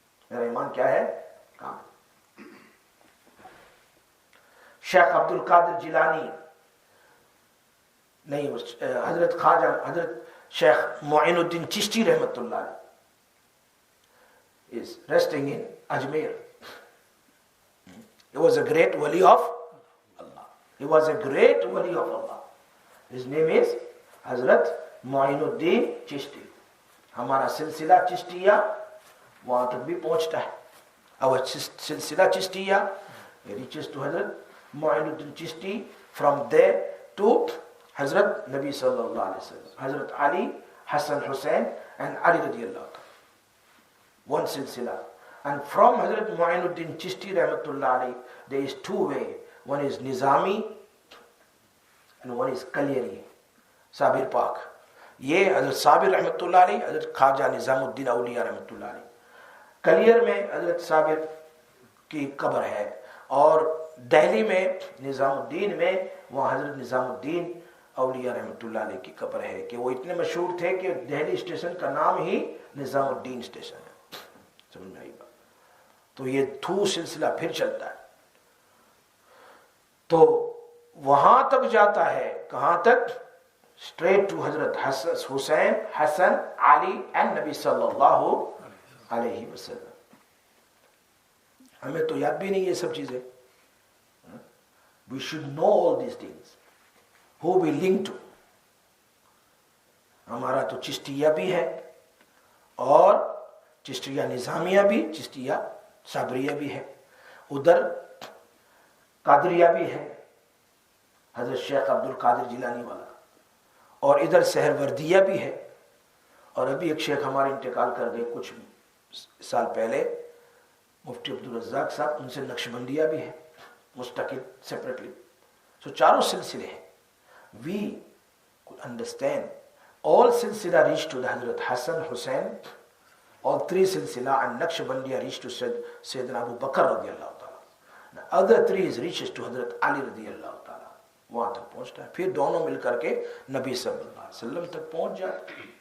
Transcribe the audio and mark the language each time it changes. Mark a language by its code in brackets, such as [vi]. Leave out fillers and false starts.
[ur] میرا ایمان کیا ہے؟ کامل. شیخ عبد القادر جیلانی نہیں، حضرت خواجہ حضرت شیخ معین الدین چشتی رحمت اللہ علیہ [en] is resting in Ajmer. He was a great wali of Allah. He was a great wali of Allah. His name is Hazrat Mu'inuddin Chishti. [ur] ہمارا سلسلہ چشتیہ وہاں تک بھی پہنچتا ہے. [en] Our سلسلہ چشتیہ reaches to Hazrat Mu'inuddin Chishti, from there to Hazrat Nabi sallallahu alaihi wasallam, Hazrat Ali, Hassan Hussain and Ali radiyallahu ta'ala. One silsila. And from Hazrat Mu'inuddin Chishti rahmatullah alayhi, there is two ways. One is Nizami and one is Kalyari, Sabir Pak. [ur] یہ حضرت صابر رحمتullah علیہ، حضرت خواجہ نظام الدین اولیاء رحمتullah علیہ. Clear میں حضرت صابر کی قبر ہے، اور دہلی میں نظام الدین میں وہاں حضرت نظام الدین اولیاء رحمتullah علیہ کی قبر ہے کہ وہ اتنے مشہور تھے کہ دہلی اسٹیشن کا نام ہی نظام الدین اسٹیشن ہے. سمجھ میں آئی بات؟ تو یہ تھو سلسلہ پھر چلتا ہے. تو وہاں تک جاتا ہے، کہاں تک؟ [en] straight to [ur] حضرت حسین، حسن، علی اینڈ نبی صلی اللہ علیہ وسلم. ہمیں تو یاد بھی نہیں یہ سب چیزیں. [en] We should know all these things. Who we link to. [ur] ہمارا تو چشتیہ بھی ہے، اور چشتیہ نظامیہ بھی، چشتیہ صابریہ بھی ہے. ادھر قادریہ بھی ہے، حضرت شیخ عبد القادر جیلانی والا، اور ادھر سہروردیہ بھی ہے. اور ابھی ایک شیخ ہمارے انتقال کر گئے کچھ سال پہلے، مفتی عبدالرزاق صاحب، ان سے نقشبندیہ بھی ہے مستقل سیپریٹلی. سو چاروں سلسلے ہیں. [en] We could understand all silsila reached to the Hazrat Hassan, Hussain, all three silsila, and Naqshbandiya reached to Sayyidina Abu Bakr radiyallahu ta'ala. The other three is reaches to Hazrat Ali radiyallahu ta'ala. [ur] وہاں تک پہنچتا ہے، پھر دونوں مل کر کے نبی صلی اللہ علیہ وسلم تک پہنچ جاتے.